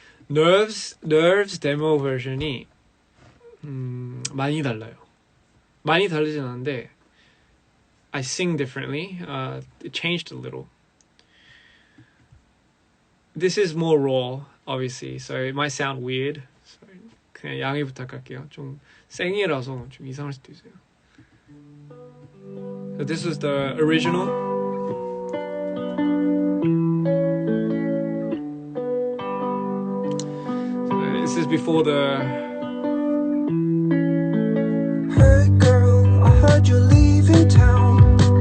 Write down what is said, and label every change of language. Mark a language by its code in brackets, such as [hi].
[ko] Nerves demo version이 많이 달라요. 많이 다르진 않은데 [en] I sing differently. It changed a little. This is more raw, obviously, so it might sound weird. [ko] So 그냥 양해 부탁할게요. 좀 생이라서 좀 이상할 수도 있어요. [en] So this was the original. So this is before the. Hey girl, I heard you're leaving town.